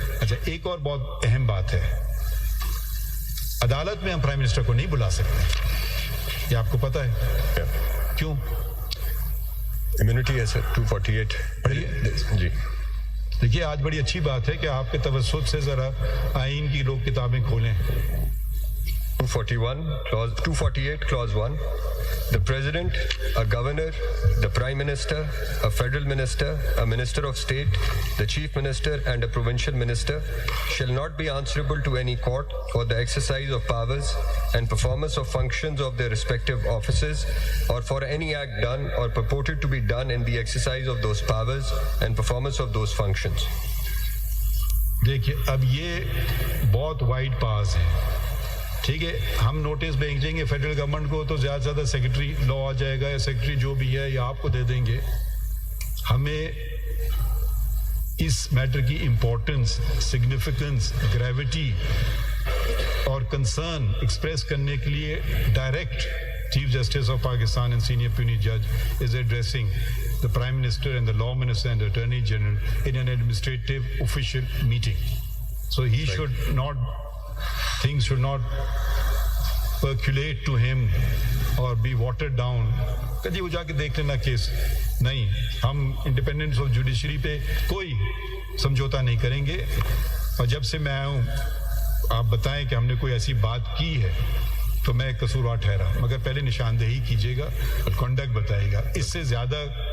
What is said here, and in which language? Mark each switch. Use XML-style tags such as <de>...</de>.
<ur>اچھا ایک اور بہت اہم بات ہے, عدالت میں ہم پرائم منسٹر کو نہیں بلا سکتے. یہ آپ کو پتہ ہے کیوں؟ امیونٹی ہے سر 248. جی دیکھیے آج بڑی اچھی بات ہے کہ آپ کے توسط سے ذرا آئین کی لوگ کتابیں کھولیں.</ur> <en>248 clause 1. The president, a governor, the prime minister, a federal minister, a minister of state, the chief minister and a provincial minister shall not be answerable to any court for the exercise of powers and performance of functions of their respective offices or for any act done or purported to be done in the exercise of those powers and performance of those functions.</en> <ur>دیکھیے اب یہ بہت wide پاس ہے. ٹھیک ہے, ہم notice بھیجیں گے فیڈرل گورنمنٹ کو تو زیادہ سے زیادہ سیکرٹری لا آ جائے گا یا سیکرٹری جو بھی ہے یا آپ کو دے دیں گے. ہمیں اس میٹر کی امپورٹنس, سگنیفیکنس, گریوٹی اور کنسرن ایکسپریس کرنے کے لیے direct chief justice of Pakistan and senior پیونی جج is addressing</ur> <en>the Prime Minister and the Law Minister and the Attorney General in an administrative official meeting. So he should not, things should not percolate to him or be watered down.</en> <ur>کدی وہ جا کے دیکھ لینا case نہیں. ہم independence of judiciary پہ کوئی سمجھوتا نہیں کریں گے. اور جب سے میں آیا ہوں آپ بتائیں کہ ہم نے کوئی ایسی بات کی ہے تو میں قصوروار ٹھہرا, مگر پہلے نشاندہی کیجیے گا اور کنڈکٹ بتائے گا. اس سے زیادہ</ur>